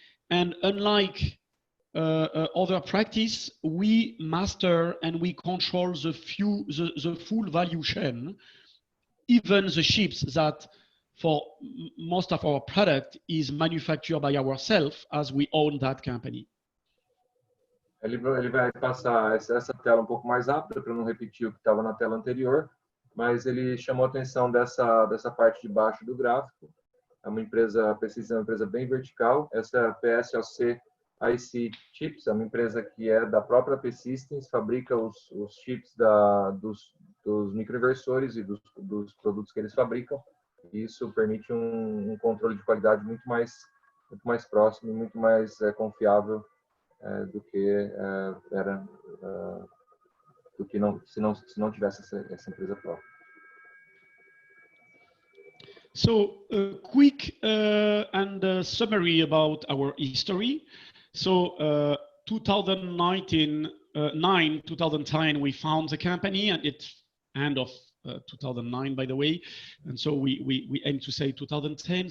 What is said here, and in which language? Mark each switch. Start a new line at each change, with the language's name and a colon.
English: And unlike other practice, we master and we control the full value chain, even the chips that for most of our product is manufactured by ourselves as we own that company.
Portuguese: Ele vai passar essa tela um pouco mais rápida para não repetir o que estava na tela anterior, mas ele chamou a atenção dessa parte de baixo do gráfico. É uma empresa, APsystems é uma empresa bem vertical. Essa PSOC IC Chips é uma empresa que é da própria APsystems, fabrica os chips dos microinversores e dos produtos que eles fabricam. E isso permite um controle de qualidade muito mais próximo, muito mais confiável do que era do que se não tivesse essa empresa própria.
English: So a quick summary about our history. So 2010 we found the company, and it's end of 2009, by the way, and so we aim to say 2010.